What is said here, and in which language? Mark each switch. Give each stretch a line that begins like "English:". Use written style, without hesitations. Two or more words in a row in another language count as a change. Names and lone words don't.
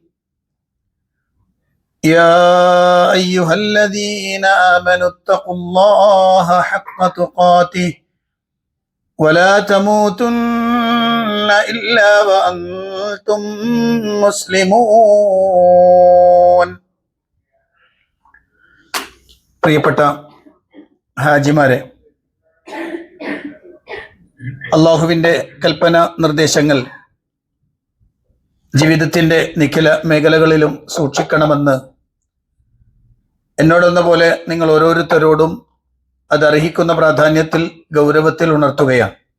Arabic: يا أيها الذين آمنوا اتقوا الله حق تقاته ولا تموتن إلا وأنتم مسلمون.
Malayalam: പ്രിയപ്പെട്ട ഹാജിമാരെ, അള്ളാഹുവിൻ്റെ കൽപ്പന നിർദ്ദേശങ്ങൾ ജീവിതത്തിൻ്റെ നിഖില മേഖലകളിലും സൂക്ഷിക്കണമെന്ന് എന്നോടെന്ന പോലെ നിങ്ങൾ ഓരോരുത്തരോടും അതർഹിക്കുന്ന പ്രാധാന്യത്തിൽ ഗൗരവത്തിൽ ഉണർത്തുകയാണ്.